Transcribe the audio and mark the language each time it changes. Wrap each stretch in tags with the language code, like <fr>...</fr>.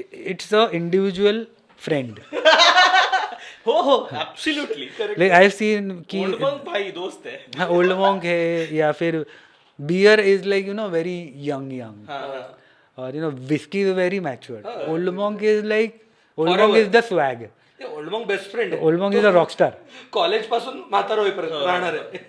<en>it's a individual friend हो absolutely like I have seen कि</en> <mr>मग भाई दोस्त आहे</mr> <en>हाँ old monk</en> <hi>है या फिर</hi> <en>beer is like very young और whisky is very matured Old Monk is like Old Monk is the swag Old Monk best friend Old Monk is a rock star</en> <mr>college पासून म्हातारा होईपर्यंत राहणार आहे</mr>